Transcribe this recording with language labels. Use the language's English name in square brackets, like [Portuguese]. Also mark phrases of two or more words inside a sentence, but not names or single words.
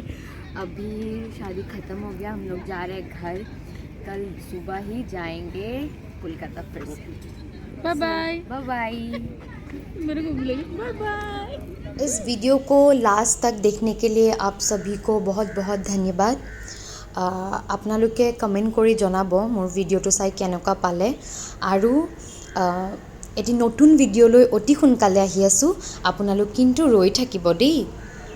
[Hindi] अभी शादी ख़त्म हो गया, हम लोग जा रहे हैं घर, कल सुबह ही जाएंगे कोलकाता फिर से। [English] bye bye. bye bye. [Hindi] मेरे को मिलेगी। [English] bye bye. [Hindi] इस वीडियो को लास्ट तक देखने के लिए आप सभी को बहुत बहुत धन्यवाद। [Assamese] আপোনালোকে কমেণ্ট কৰি জনাব মোৰ ভিডিঅ'টো চাই কেনেকুৱা পালে। আৰু এটি নতুন ভিডিঅ'লৈ অতি সোনকালে আহি আছোঁ, আপোনালোক কিন্তু ৰৈ থাকিব দেই।